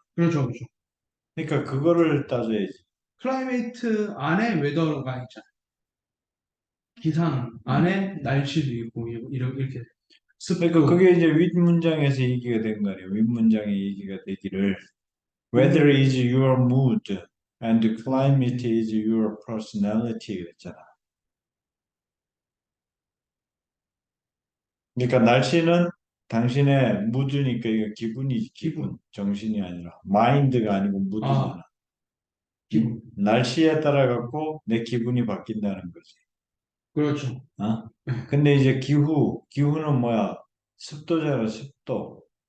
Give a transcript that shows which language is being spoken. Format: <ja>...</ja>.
<ko>그렇죠, 그렇죠. 그러니까 그거를 따져야지. 클라이메이트 안에 웨더가 있잖아요. 기상 음. 안에 날씨도 있고 이렇게 그러니까 습도. 그게 이제 윗문장에서 얘기가 된 거 아니에요. 윗문장에 얘기가 되기를 Weather 음,</ko> <en>is your mood and climate is your personality</en> <ko>그랬잖아. 그러니까 날씨는 당신의 무드니까 이거 기분이지 기분. 기분. 정신이 아니라 마인드가 아니고 아, 무드잖아. 응? 기분. 날씨에 따라 갖고 내 기분이 바뀐다는 거지. 그렇죠. 어? 근데 이제 기후는 뭐야? 습도잖아, 습도.</ko>